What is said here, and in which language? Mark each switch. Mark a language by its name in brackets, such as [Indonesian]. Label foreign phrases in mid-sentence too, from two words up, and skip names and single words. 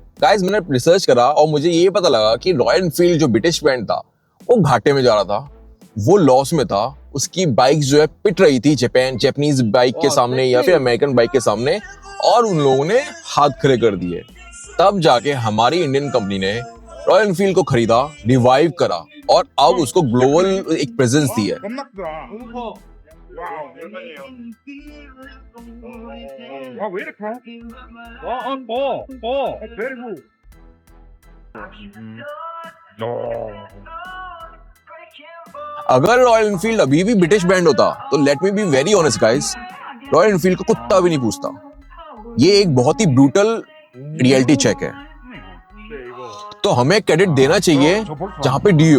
[Hindi] गाइस मैंने रिसर्च करा और मुझे ये पता लगा कि रॉयल एनफील्ड जो [English] British brand [Hindi] था वो घाटे में जा रहा था, वो लॉस में था। उसकी बाइक जो है पिट रही थी [English] Japanese bike [Hindi] के सामने या फिर [English] American bike [Hindi] के सामने, और उन लोगों ने हाथ खड़े कर दिए। तब जाके हमारी [English] Indian company [Hindi] ने रॉयल एनफील्ड को खरीदा, रिवाइव करा और अब उसको ग्लोबल एक प्रेजेंस दी है। [Korean] 와왜 이렇게? [English] very good. [Hindi] अगर रॉयल एनफील्ड अभी भी [English] British brand [Hindi] होता तो [English] let me be very honest guys, [Hindi] रॉयल एनफील्ड को कुत्ता भी नहीं पूछता। ये एक बहुत ही [English] brutal reality check [Hindi] है। तो हमें क्रेडिट देना चाहिए जहां पे डी हो।